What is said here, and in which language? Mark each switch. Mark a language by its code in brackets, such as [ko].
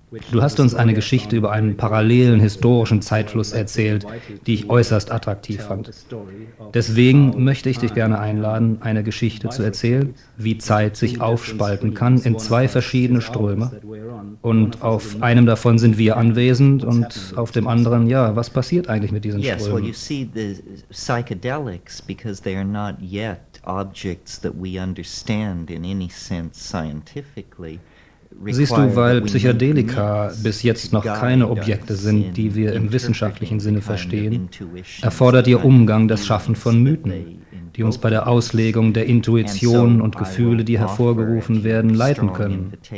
[de] Du hast uns eine Geschichte über einen parallelen historischen Zeitfluss erzählt, die ich äußerst attraktiv fand. Deswegen möchte ich dich gerne einladen, eine Geschichte zu erzählen, wie Zeit sich aufspalten kann in zwei verschiedene Ströme. Und auf einem davon sind wir anwesend und auf dem anderen, ja, was passiert eigentlich mit diesen Strömen? Ja, [en] well, you see the psychedelics, because they are not yet objects that we understand in any sense scientifically. [de] Siehst du, weil Psychedelika bis jetzt noch keine Objekte sind, die wir im wissenschaftlichen Sinne verstehen, erfordert ihr Umgang das Schaffen von Mythen, die uns bei der Auslegung der Intuitionen und Gefühle, die hervorgerufen werden, leiten können.